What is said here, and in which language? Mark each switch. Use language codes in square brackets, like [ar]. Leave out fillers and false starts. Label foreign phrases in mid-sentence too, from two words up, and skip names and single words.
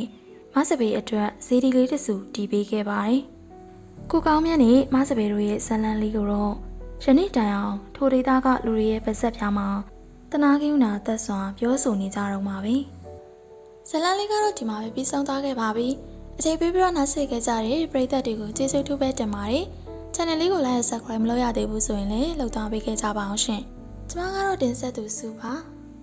[my] မစပယ်အတွက်ဇေဒီလေးတစုတီးပေးခဲ့ပါတယ်။ကိုကောင်းမြတ်နဲ့မစပယ်တို့ရဲ့ဇလန်လေးကိုတော့ယနေ့တိုင်အောင်ထိုဒေသကလူတွေရဲ့ပါဇက်ပြားမှာတနာကိန်းနာသက်စွာပြောဆိုနေကြတော့မှာပဲဇလန်လေးကတော့ဒီမှာပဲပြီးဆုံးသွားခဲ့ပါပြီအချိန်ပေးပြီးတော့နောက်ဆက်ခဲ့ကြတဲ့ပရိသတ်တွေကိုကျေးဇူးထူးပဲတင်ပါတယ် channel လေးကို [en] like and subscribe [my] မလုပ်ရသေးဘူးဆိုရင်လည်းလုပ်သွားပေးခဲ့ကြပါအောင်ရှင်ကျွန်မကတော့တင်ဆက်သူစုပါ